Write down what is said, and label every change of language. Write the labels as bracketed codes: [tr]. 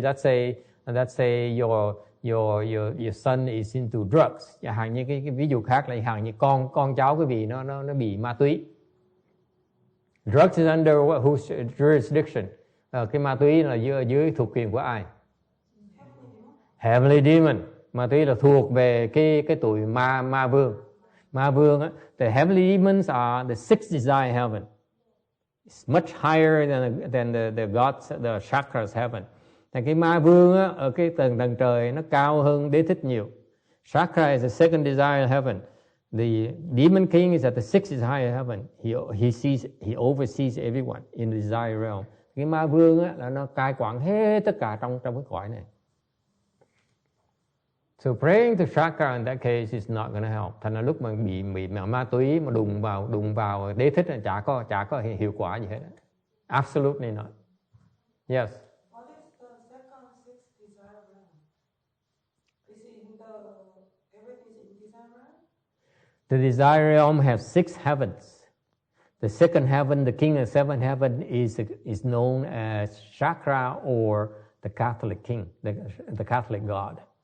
[en] Let's say your son is into drugs. [vi] Chẳng hạn như cái ví dụ khác là chẳng hạn như con cháu quý vị nó bị ma túy. [en] Drugs is under whose jurisdiction? [vi] Cái ma túy là dưới thuộc quyền của ai? [en] Heavenly demon. [vi] Ma túy là thuộc về cái tụi ma vương. [en] Ma vương the heavenly demons are the sixth desire heaven. It's much higher than the gods, the chakras heaven. [vi] Thì cái ma vương ở cái tầng trời nó cao hơn đế thích nhiều. [en] Chakra is the second desire heaven. The demon king is at the sixth desire heaven. He oversees everyone in the desire realm. [vi] Cái ma vương là nó cai quản hết tất cả trong cái cõi này. [en] So praying to chakra in that case is not going to help. [vi] Thành ra lúc mà bị ma túy mà đụng vào đế thích là chả có hiệu quả gì hết. [en] Absolutely not. Yes. What is the second sixth desire realm? Is it in everything is in desire realm? The desire realm has 6 heavens. The second heaven, the king of seven heaven, is known as chakra or the Catholic king, the Catholic God.